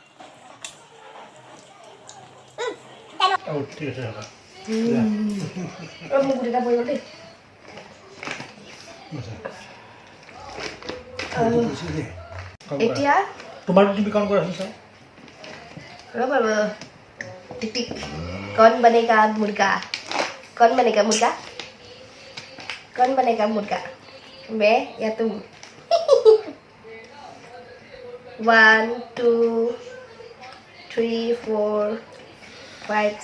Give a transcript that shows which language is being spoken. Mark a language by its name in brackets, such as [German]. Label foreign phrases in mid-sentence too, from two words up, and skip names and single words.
[Assamese] Oh, ঠিক আছে হ'ব মোক গুটিটা পৰিব দেই এতিয়া তোমাৰ তুমি কাম কৰা আছে ৰ'ব টিক টিক [Hindi] कौन बनेगा मुर्गा कौन बनेगा मुर्गा कौन बनेगा मुर्गा मैं या तुम 1 2 3 4 5